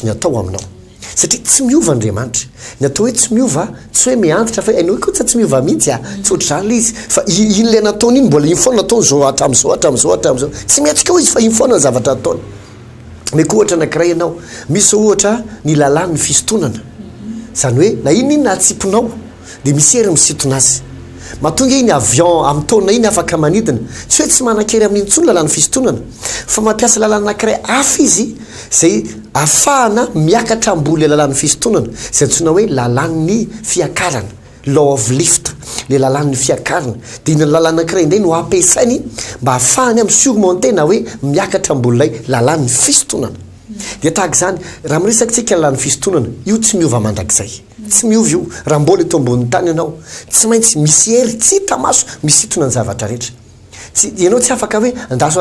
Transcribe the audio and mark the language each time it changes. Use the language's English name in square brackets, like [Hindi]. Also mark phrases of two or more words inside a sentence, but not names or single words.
[Malagasy] ny atao aminao satria tsy miova Andriamanitra ny atao hoe tsy miova tsy hoe miantitra fa ianao koa tsy miova mihitsy tsy ohatr'izany izy fa iny le nataony iny mbola iny foana nataony zao hatramin'izao tsy mihetsika ho izy fa iny foana ny zavatra ataony meko ohatra anankiray ianao misy ohatra ny lalàny ny fisontonana zany hoe na iny nahatsiponao dia misy hery misintona azy mahatonga iny avion amin'ny taona iny afaka manidina tsy hoe tsy manan-kery amin'iny intsony lalàny fisontonana fa mampiasa lalàna anankiray hafa izy zay ahafahana miakatra amboly lalàny fisontonana zay antsoina hoe lalàn'ny fiakarana [English] law of lift [Malagasy] le lalàn'ny fiakarana dia iny lalàna anankiray indray no ampiasainy mba ahafahany amin'ny surmontena hoe miakatra ambolilay lalàn'ny fisontonana dia tahaka izany raha miresaka tsika lalàn'ny fisontonana io tsy miova mandrakizay tsy miova io raha mbola eto ambonin'ny tany ianao tsy maintsy misy hery tsy hita maso misintona ny zavatra rehetra ianao tsy afaka hoe andaso